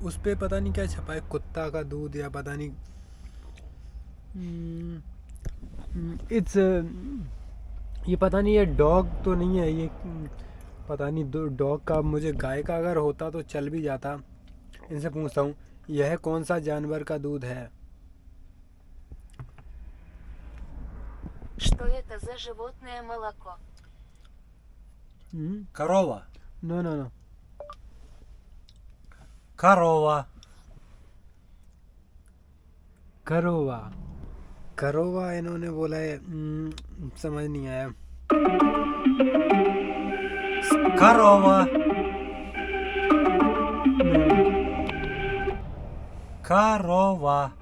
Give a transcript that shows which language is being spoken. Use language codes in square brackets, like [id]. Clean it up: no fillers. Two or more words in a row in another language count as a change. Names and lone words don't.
[hi] उस पर पता नहीं क्या छपा है, कुत्ता का दूध या पता नहीं। इट्स ये पता नहीं, ये डॉग तो नहीं है ये, पता नहीं डॉग का, मुझे गाय का अगर होता तो चल भी जाता। इनसे पूछता हूँ, यह कौन सा जानवर का दूध है? [ru] Что это за животное молоко? Корова. [en] no no no, [ru] Корова. करोवा। [hi] करोवा इन्होंने बोला है, समझ नहीं आया। [ru] Корова. Корова.